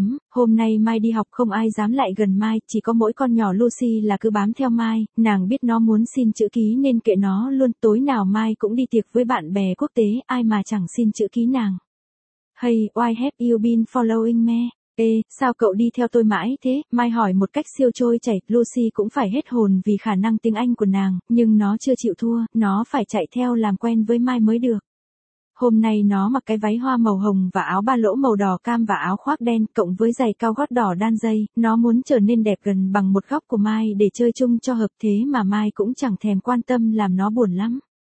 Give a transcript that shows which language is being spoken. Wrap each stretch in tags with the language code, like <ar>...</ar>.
<vi>Hôm nay Mai đi học không ai dám lại gần Mai, chỉ có mỗi con nhỏ Lucy là cứ bám theo Mai, nàng biết nó muốn xin chữ ký nên kệ nó luôn, tối nào Mai cũng đi tiệc với bạn bè quốc tế, ai mà chẳng xin chữ ký nàng.</vi> <en>Hey, why have you been following me?</en> <vi>Ê, sao cậu đi theo tôi mãi thế? Mai hỏi một cách siêu trôi chảy, Lucy cũng phải hết hồn vì khả năng tiếng Anh của nàng, nhưng nó chưa chịu thua, nó phải chạy theo làm quen với Mai mới được. Hôm nay nó mặc cái váy hoa màu hồng và áo ba lỗ màu đỏ cam và áo khoác đen cộng với giày cao gót đỏ đan dây, nó muốn trở nên đẹp gần bằng một góc của Mai để chơi chung cho hợp, thế mà Mai cũng chẳng thèm quan tâm làm nó buồn lắm.</vi>